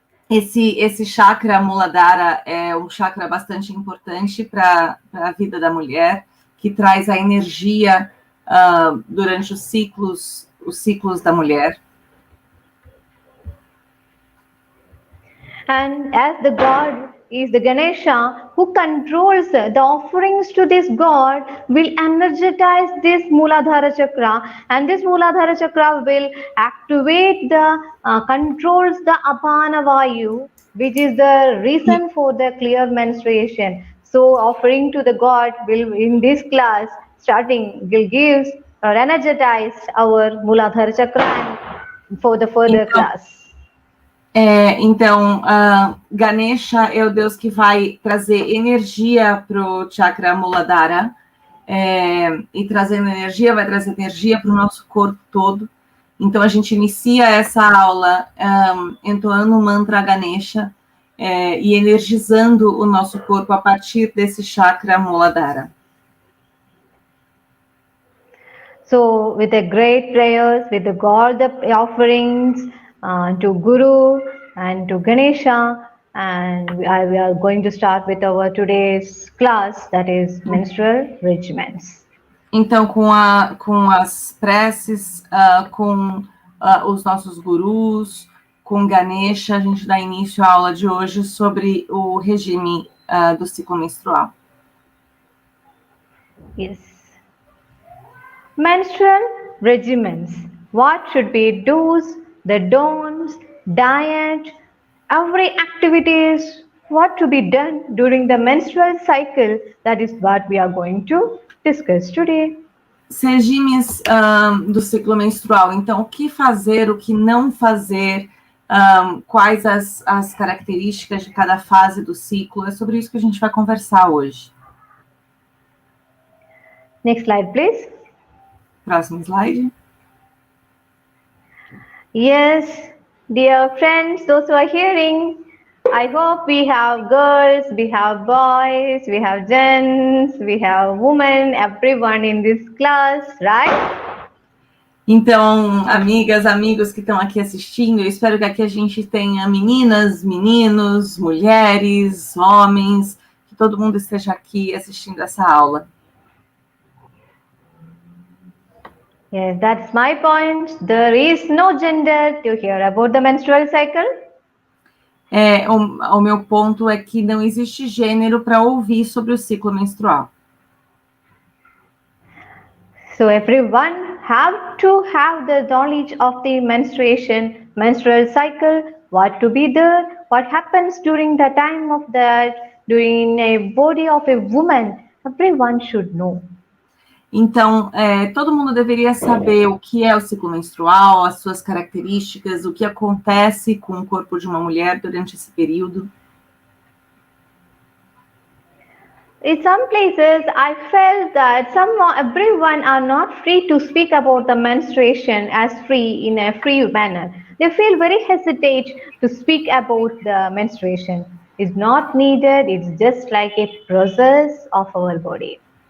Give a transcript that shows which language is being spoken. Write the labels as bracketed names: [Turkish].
[Portuguese] Esse chakra Mooladhara é um chakra bastante importante para a vida da mulher, que traz a energia durante os ciclos da mulher. [English] And as the God is the Ganesha who controls the offerings to this God will energize this Mooladhara Chakra, and this Mooladhara Chakra will activate the controls the Apana Vayu, which is the reason for the clear menstruation. So offering to the God will in this class starting will give or energize our Mooladhara Chakra for the further class. [Portuguese] Então, Ganesha é o Deus que vai trazer energia para o chakra Mooladhara, e trazendo energia, vai trazer energia para o nosso corpo todo. Então, a gente inicia essa aula entoando o mantra Ganesha e energizando o nosso corpo a partir desse chakra Mooladhara. [English] So, with the great prayers, with the God, the offerings, to Guru and to Ganesha, and we are going to start with our today's class, that is menstrual regimens. [Portuguese] Então, com as preces, com os nossos gurus, com Ganesha, a gente dá início à aula de hoje sobre o regime do ciclo menstrual. [English] Yes. Menstrual regimens. What should be do's, the don'ts, diet, every activities, what to be done during the menstrual cycle, that is what we are going to discuss today. [Portuguese] Os regimes do ciclo menstrual. Então, o que fazer, o que não fazer, quais as características de cada fase do ciclo, é sobre isso que a gente vai conversar hoje. [English] Next slide, please. [Portuguese] Próximo slide. [English] Yes, dear friends, those who are hearing, I hope we have girls, we have boys, we have gents, we have women, everyone in this class, right? [Portuguese] Então, amigas, amigos que estão aqui assistindo, eu espero que aqui a gente tenha meninas, meninos, mulheres, homens, que todo mundo esteja aqui assistindo essa aula. [English] Yes, that's my point. There is no gender to hear about the menstrual cycle. [Portuguese] O meu ponto é que não existe gênero para ouvir sobre o ciclo menstrual. [English] So everyone have to have the knowledge of the menstrual cycle, what to be there, what happens during the time of that, during a body of a woman. Everyone should know. [Portuguese] Então, todo mundo deveria saber o que é o ciclo menstrual, as suas características, o que acontece com o corpo de uma mulher durante esse período. [English] In some places, I felt that everyone are not free to speak about the menstruation as free in a free manner. They feel very hesitate to speak about the menstruation. It's not needed. It's just like a process of our body.